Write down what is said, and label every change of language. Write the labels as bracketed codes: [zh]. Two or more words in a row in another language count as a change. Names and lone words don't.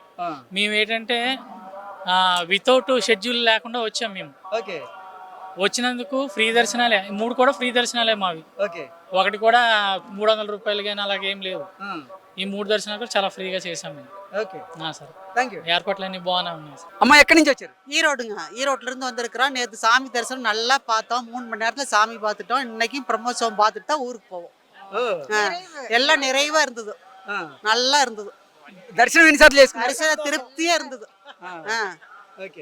[te] మేము ఏంటంటే [en] without schedule [te] లేకుండా వచ్చాం మేము. ఓకే, వచ్చినందుకు ఫ్రీ దర్శనాలే, 3 కూడా ఫ్రీ దర్శనాలే మావి. ఓకే, ఒకటి కూడా 300 రూపాయలు కానీ అలాగేం లేదు. ఈ 3 దర్శనాలు కూడా చాలా ఫ్రీగా చేసాం మేము. ఓకే సార్, [en] thank you. [te] ఏర్పాట్లు అన్ని బాగానే ఉన్నాయి సార్. అమ్మ ఎక్కడి నుంచి వచ్చారు? [ta] ஈரோட்ல இருந்து வந்திருக்கிறோம். நேற்று சாமி தரிசனம் நல்லா பார்த்தோம். 3 மணி நேரத்துல சாமி பார்த்துட்டோம். இன்னைக்கு பிரம்மோற்சவம் பார்த்துட்டு தான் ஊருக்கு போவோம். எல்லாம் நிறைவா இருந்தது, நல்லா இருந்தது. [te] దర్శనం ఎన్నిసార్లు చేసుకున్నారు? [ta] தரிசன திருப்தியா இருந்தது. [te] ఓకే,